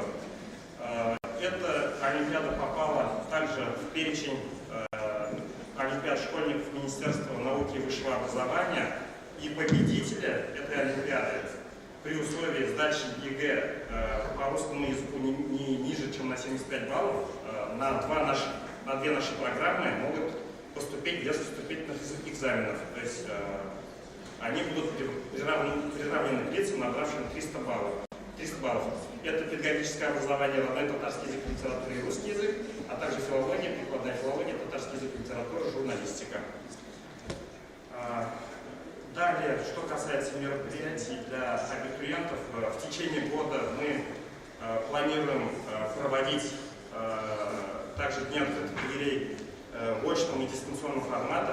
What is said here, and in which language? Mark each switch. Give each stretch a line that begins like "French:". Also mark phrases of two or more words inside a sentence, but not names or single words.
Russian: Эта олимпиада попала также в перечень олимпиад школьников Министерства науки и высшего образования, и победителя этой олимпиады при условии сдачи ЕГЭ по русскому языку не ниже, чем на 75 баллов, на две наши программы могут поступить без вступительных экзаменов. То есть они будут приравнены к лицам, набравшим 300 баллов. Это педагогическое образование, родной татарский язык, литература и русский язык, а также филология, прикладная филология, татарский язык, литература, журналистика. Далее, что касается мероприятий для абитуриентов, в течение года мы планируем проводить также дни открытых дверей в очном и дистанционном форматах.